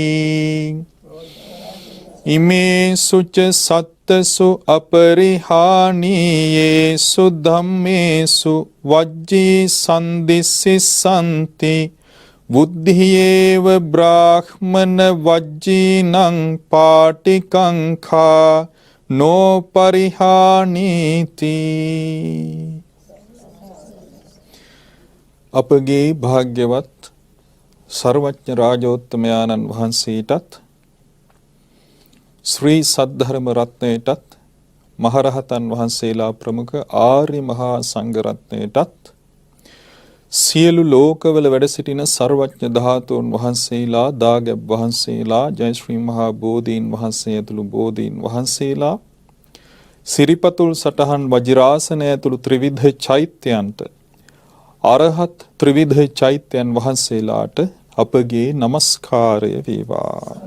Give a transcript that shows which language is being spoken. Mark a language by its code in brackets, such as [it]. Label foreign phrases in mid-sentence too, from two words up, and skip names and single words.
[pi] ඉමේසු ච සත්තසු අපරිහානීයේසු ධම්මේසු වජ්ජී සම්දිස්සිසන්ති බුද්ධියේව බ්‍රාහ්මන වජ්ජීනං පාටිකංඛා නෝ පරිහානීති. [si] අපගේ භාග්‍යවත් සර්වඥ රාජෝත්තමයාණන් වහන්සේටත් ශ්‍රී සද්ධර්ම රත්නයටත් මහරහතන් වහන්සේලා ප්‍රමුඛ ආර්ය මහා සංඝ රත්නයටත් සියලු ලෝකවල වැඩ සිටින සර්වඥ ධාතුන් වහන්සේලා දාගැබ් වහන්සේලා ජයශ්‍රී මහා බෝධීන් වහන්සේ ඇතුළු බෝධීන් වහන්සේලා සිරිපතුල් සටහන් වජිරාසන ඇතුළු ත්‍රිවිධ චෛත්‍යයන්ට අරහත් ත්‍රිවිධ චෛත්‍යයන් වහන්සේලාට අපගේ নমස්කාරය වේවා.